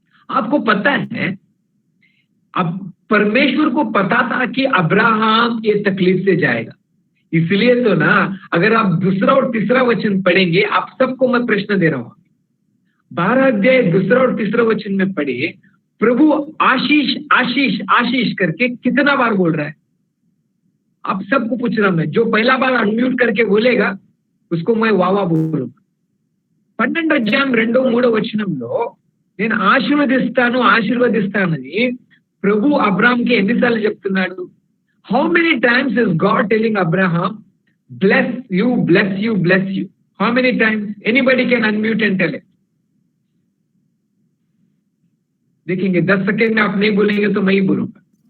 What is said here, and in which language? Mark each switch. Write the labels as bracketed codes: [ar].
[hi] आपको पता है, अब परमेश्वर को पता था कि अब्राहम ये तकलीफ से जाएगा, इसलिए तो ना अगर आप दूसरा और तीसरा वचन पढ़ेंगे, आप सबको मैं प्रश्न दे रहा हूं, 12 अध्याय दूसरा और तीसरा वचन में पढ़िए, प्रभु आशीष आशीष आशीष करके कितना बार बोल रहा है? आप सबको पूछ रहा हूं मैं, जो पहला बार अनम्यूट करके बोलेगा उसको मैं वावा बोलूंगा। [te] 12వ అధ్యాయం 2-3 వచనంలో నేను ఆశీర్వదిస్తానని ప్రభు అబ్రాహాంకి ఎన్నిసార్లు చెప్తున్నాడు? [en] How many times is God telling Abraham bless you bless you bless you? How many times? Anybody can unmute and tell it. [hi] देखेंगे 10 सेकेंड में आप नहीं बोलेंगे तो मैं ही बोलूंगा।